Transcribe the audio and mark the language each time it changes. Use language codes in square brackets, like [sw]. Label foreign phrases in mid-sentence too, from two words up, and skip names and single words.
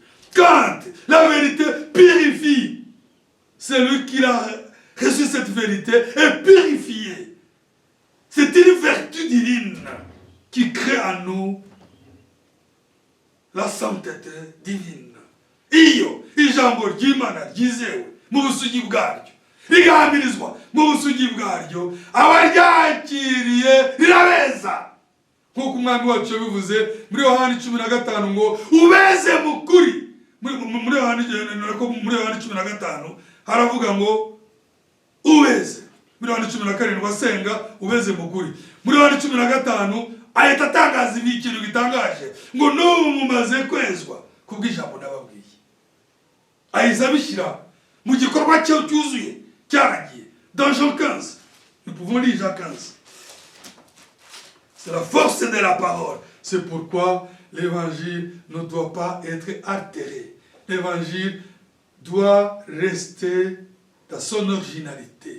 [fr] Quand la vérité purifie, celui qui a reçu cette vérité est purifié. C'est une vertu divine qui crée en nous la sainteté divine. [rw] Iyo ijambo ry'Imana ryizewe mu busugi bwaryo, rigahamirizwa mu busugi bwaryo, abaryakiriye rirabeza. Nk'uko umwami wacu yabivuze muri Yohana 15 ngo ubeze mu kuri. Muri Yohana 15 haravuga ngo ubeze. Muri Yohana 17 wasenga ubeze mu kuri. Muri Yohana 15 ahita atangaza ikintu gitangaje ngo n'ubu mumaze kwezwa kubw'ijambo nababwiye. Ahita abishyira mu gikorwa cye cyuzuye cyaragiye. [fr] Dans Jean 15, nous pouvons lire Jean 15. C'est la force de la parole. C'est pourquoi l'évangile ne doit pas être altéré. L'évangile doit rester dans son originalité.